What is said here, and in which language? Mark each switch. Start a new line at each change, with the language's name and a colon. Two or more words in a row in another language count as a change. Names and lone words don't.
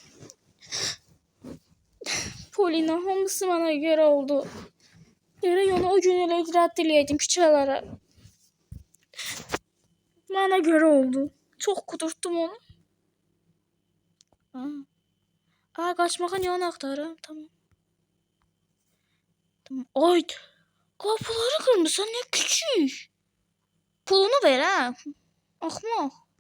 Azerbaijani: Polina hamısı mənə görə oldu. Gərək onu o gün elə rədd eləyəydim küçələrə. Mənə görə oldu. Çox kudurtdum onu.
Turkish: Kaçmağa niye onu aktarım? Tamam. Ay. Kapıları kırmışsan ne küçük.
Azerbaijani: Pulunu ver ha. Axmaq.